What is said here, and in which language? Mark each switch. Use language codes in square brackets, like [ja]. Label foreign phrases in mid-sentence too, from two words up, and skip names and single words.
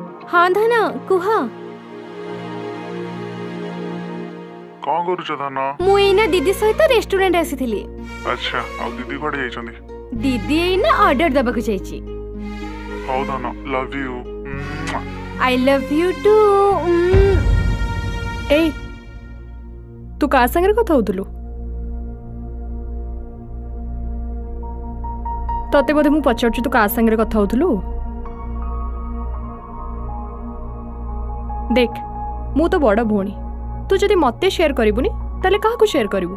[or] ହଁ ଧନ କୁହ କଣ କରୁଛ ଧନ? ମୁଁ ଏଣା ଦିଦି ସହିତ ରେଷ୍ଟୁରାଣ୍ଟ ଆସିଥିଲି। ଅଚ୍ଛା ଆ ଦିଦି କେଉଁଠି ଯାଇଛନ୍ତି? ଦିଦି ଏଣା ଅର୍ଡର ଦେବାକୁ ଯାଇଛି। ହଉ ଧନ [en] love you. I love you too. [or] ଏ ତୁ କାହା ସଙ୍ଗେ କଥା ହେଉଥିଲୁ? ତତେ ବୋଧେ ମୁଁ ପଚାରୁଛି ତୁ କାହା ସଙ୍ଗେ କଥା ହେଉଥିଲୁ? ଦେଖ ମୁଁ ତୋ ବଡ଼ ଭଉଣୀ, ତୁ ଯଦି ମତେ ସେୟାର କରିବୁନି ତାହେଲେ କାହାକୁ ସେୟାର କରିବୁ?